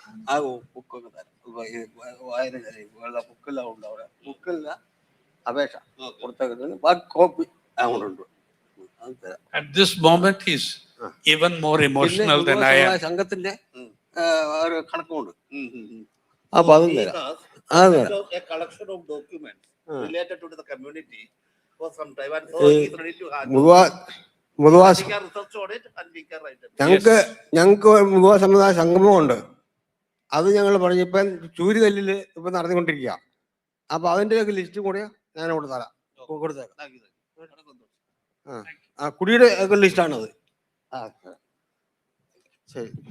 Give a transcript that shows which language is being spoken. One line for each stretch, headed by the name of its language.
Malayalam: ആ ബുക്കൊക്കെ തരാം. വായന ബുക്കെല്ലാം ഉണ്ട് അവിടെ. ബുക്കില്ല അപേക്ഷ കൊടുത്തേക്കുന്നത് ബാക്കി copy അങ്ങോട്ടുണ്ട്.
English: At this moment, he's even more emotional than I am.
Malayalam: സംഘത്തിന്റെ ഒരു കണക്കുണ്ട്. അപ്പൊ അതും തരാം.
English: A collection of documents related to the community for some time, and so he's ready to hand.
Malayalam: മുതുവാസ്
English: We can research on it and we can write it.
Malayalam: ഞങ്ങൾക്ക് മുതുവാ സമുദായ സംഗമമുണ്ട്. അത് ഞങ്ങൾ പറഞ്ഞിപ്പം ചൂരികല്ലില് ഇപ്പൊ നടത്തിക്കൊണ്ടിരിക്കുക. അപ്പൊ അതിന്റെ ഒക്കെ ലിസ്റ്റ് കൂടെ ഞാൻ ഇവിടെ തരാം, കൊടുത്തേക്കാം. കുടിയുടെ ഒക്കെ ലിസ്റ്റാണത്. ശരി.